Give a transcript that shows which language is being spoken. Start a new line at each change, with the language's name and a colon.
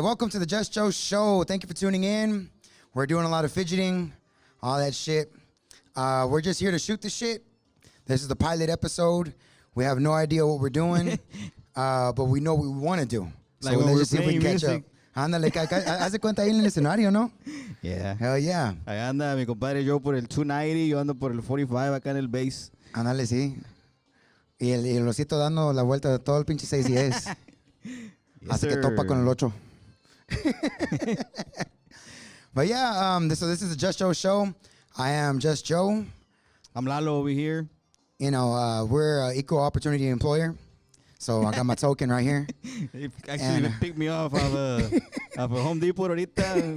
English: Welcome to the Just Joe Show. Thank you for tuning in. We're doing a lot of fidgeting, all that shit. We're just here to shoot the shit. This is the pilot episode. We have no idea what we're doing, but we know what we want to do. So Like let's just see if we can catch music. up.
Spanish: Ándale, haz de cuenta ahí en el escenario, ¿no?
English: Yeah. Hell yeah.
Spanish: Ahí anda mi compadre yo por el 290, yo ando por el 45 acá en el base. Ándale, sí. Y el osito dando la vuelta de todo el pinche 610. Hasta que topa con el 8.
English: But yeah, so this is the Just Joe Show. I am Just Joe. I'm Lalo over here. You know, we're an equal opportunity employer. So I got my token right here. He actually picked me off of a Home Depot ahorita.